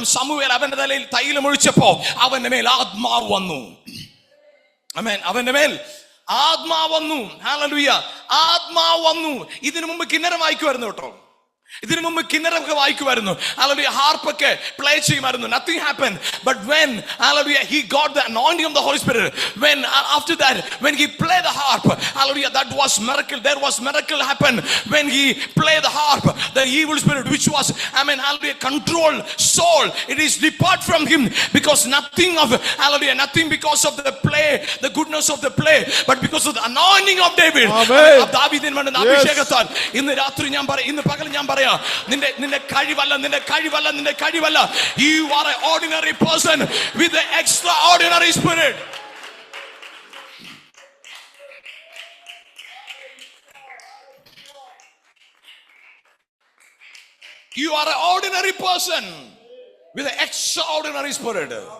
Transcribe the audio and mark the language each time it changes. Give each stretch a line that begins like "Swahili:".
Malayalam: ശമൂവേൽ അവന്റെ തലയിൽ തൈലം ഒഴിച്ചപ്പോ അവന്റെ മേൽ ആത്മാവ് വന്നു. ആമേൻ. അവന്റെ മേൽ ആത്മാവ് വന്നു. ഹല്ലേലൂയ. ആത്മാവ് വന്നു. ഇതിനു മുമ്പ് കിന്നരം വായിക്കുമായിരുന്നു കേട്ടോ. ഇതിനു മുമ്പ് കിന്നരമൊക്കെ വായിക്കുമായിരുന്നു. Hallelujah. ഹാർപ്പൊക്കെ പ്ലേ ചെയ്യുമായിരുന്നു.
English: Nothing happened. But when hallelujah he got the anointing of the Holy Spirit, when after that when he played the harp, hallelujah, that was miracle. There was miracle happened when he played the harp. The evil spirit which was hallelujah control Saul, it is depart from him, because nothing because of the play, the goodness of the play, but because of the anointing of David.
Malayalam: ദാവീദിന് വേണ്ട അഭിഷേകത്താൽ ഇന്ന് രാത്രി ഞാൻ പറയാം, ഇന്ന് പകൽ ഞാൻ പറയാം, നിന്റെ കഴിവല്ല.
English: You are an ordinary person with an extraordinary spirit. You are an ordinary person with an extraordinary spirit.